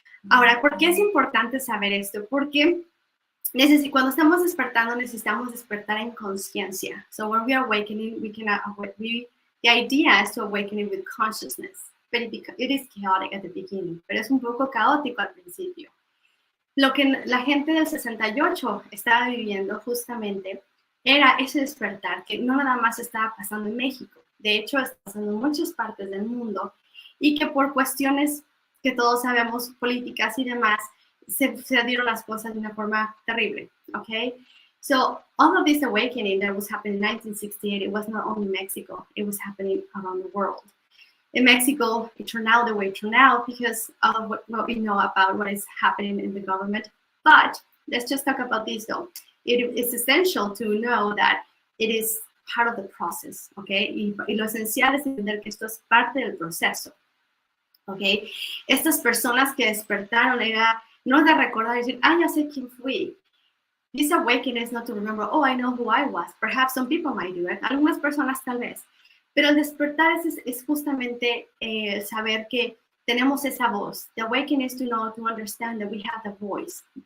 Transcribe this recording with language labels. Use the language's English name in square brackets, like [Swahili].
[Spanish] Ahora, ¿por qué es importante saber esto? Porque cuando estamos despertando, necesitamos despertar en conciencia. [English] So when we are awakening, the idea is to awaken with consciousness. But it is chaotic at the beginning, [Spanish] pero es un poco caótico al principio. Lo que la gente del 68 estaba viviendo justamente era ese despertar que no nada más estaba pasando en México. De hecho, está pasando en muchas partes del mundo y que por cuestiones que todos sabemos, políticas y demás, se dieron las cosas de una forma terrible, okay? [English] So all of this awakening that was happening in 1968, it was not only Mexico, it was happening around the world. In Mexico, it turned out the way it turned out because of what we know about what is happening in the government. But let's just talk about this though. It is essential to know that it is part of the process, okay? [Spanish] Y lo esencial es entender que esto es parte del proceso, okay? Estas personas que despertaron no de recordar y decir, ya sé quién fui. [English] This awakening is not to remember, I know who I was. Perhaps some people might do it. [Spanish] Algunas personas tal vez. Pero el despertar es justamente saber que tenemos esa voz. [English] The awakening is to know, to understand that we have the voice.